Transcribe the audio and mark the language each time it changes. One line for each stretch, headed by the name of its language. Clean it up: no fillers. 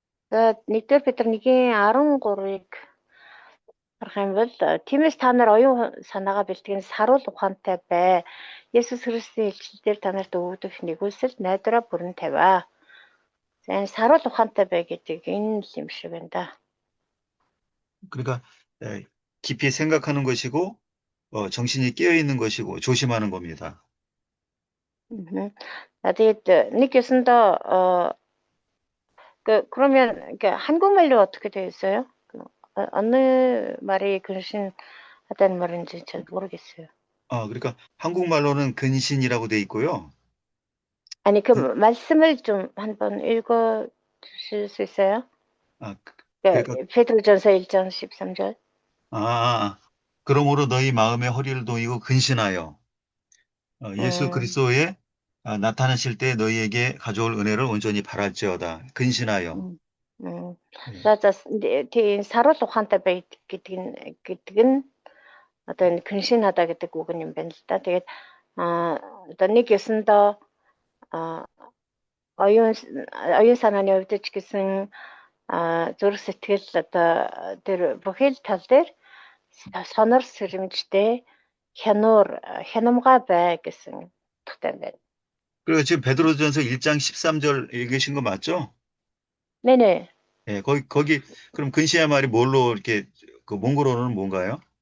Mongolian: За 1-р Петр 1:13-ыг харах юм бол тиймээс та нар оюун санаагаа бэлтгэн саруул ухаантай бай. Есүс Христосийн илчлэлээр та нарт өгөгдөх нэгүсэл найдвараа бүрэн тавиа. За энэ саруул ухаантай бай гэдэг энэ л юм шиг байна да.
Korean: 그러니까 깊이 생각하는 것이고 정신이 깨어 있는 것이고 조심하는 겁니다.
Mongolian: За тэгээд нэг ёсондоо
Korean: 그러면 한국말로 어떻게 되어 있어요? 어느 말이 근신하다는 말인지 잘 모르겠어요. 그러니까 한국말로는 근신이라고 돼 있고요. 아니 그 말씀을 좀 한번 읽어 주실 수 있어요? 그러니까 베드로전서 1장 13절. 그러므로 너희 마음의 허리를 동이고 근신하여 예수 그리스도의 나타나실 때 너희에게 가져올 은혜를 온전히 바랄지어다. 근신하여.
Mongolian: За тийм саруул ухаантай бай гэдэг нь одоо энэ 근신하다 гэдэг үг юм байна л да. Тэгээд одоо нэг ёсондоо оюун санааны хувьд ч гэсэн зүрх сэтгэл одоо тэр бүхэл тал дээр сонор сэрэмжтэй хянамга бай гэсэн утгатай байна.
Korean: 그리고 지금 베드로전서 1장 13절 읽으신 거 맞죠? 네네. 네, 거기 그럼 근신의 말이 뭘로 이렇게 그 몽골어로는 뭔가요?